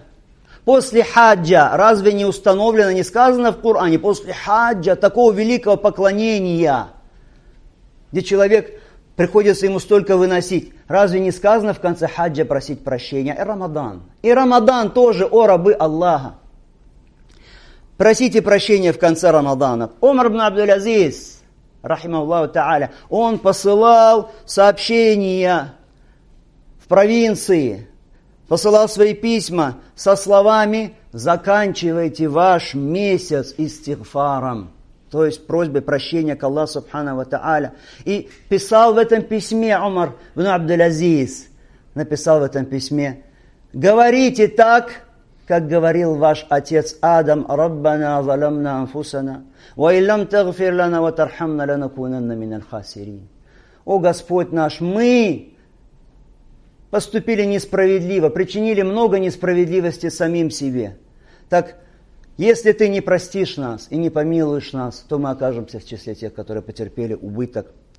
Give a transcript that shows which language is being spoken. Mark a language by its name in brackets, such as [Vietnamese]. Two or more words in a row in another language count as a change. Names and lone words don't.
[Russian] После хаджа разве не установлено, не сказано в Коране, после хаджа, такого великого поклонения, где человек приходится ему столько выносить, разве не сказано в конце хаджа просить прощения? И Рамадан тоже, о рабы Аллаха. Просите прощения в конце Рамадана. Умар ибн Абдул-Азиз, [Arabic] رحمه الله تعالى, [Russian] он посылал сообщения в провинции, посылал свои письма со словами: «Заканчивайте ваш месяц истигфаром», то есть просьбой прощения к Аллаху [Arabic] سبحانه وتعالى. [Russian] И писал в этом письме Умар ибн Абдул-Азиз, написал в этом письме: «Говорите так, как говорил ваш отец Адам: [Arabic] «ربنا ظلمنا أنفسنا وإن لم تغفر لنا وترحمنا لنكونن من الخاسرين». [Russian] О Господь наш, мы поступили несправедливо, причинили много несправедливости самим себе. Так, если ты не простишь нас и не помилуешь нас, то мы окажемся в числе тех, которые потерпели убыток.